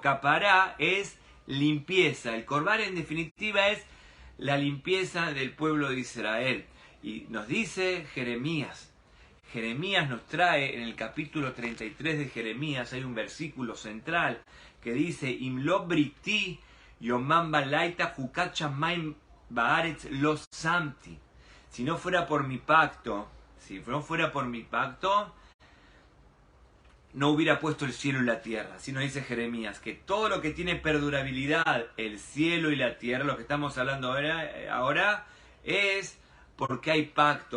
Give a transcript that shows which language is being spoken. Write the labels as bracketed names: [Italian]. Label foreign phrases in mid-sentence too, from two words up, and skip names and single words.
[Spanish] Capará es limpieza. El Korban en definitiva es la limpieza del pueblo de Israel. Y nos dice Jeremías. Jeremías nos trae en el capítulo 33 de Jeremías, hay un versículo central que dice: [Hebrew] אם לא בריתי יומם ולילה חקות שמים וארץ לא שמתי. [Spanish] Si no fuera por mi pacto, no hubiera puesto el cielo y la tierra, sino dice Jeremías, que todo lo que tiene perdurabilidad, el cielo y la tierra, lo que estamos hablando ahora es porque hay pacto.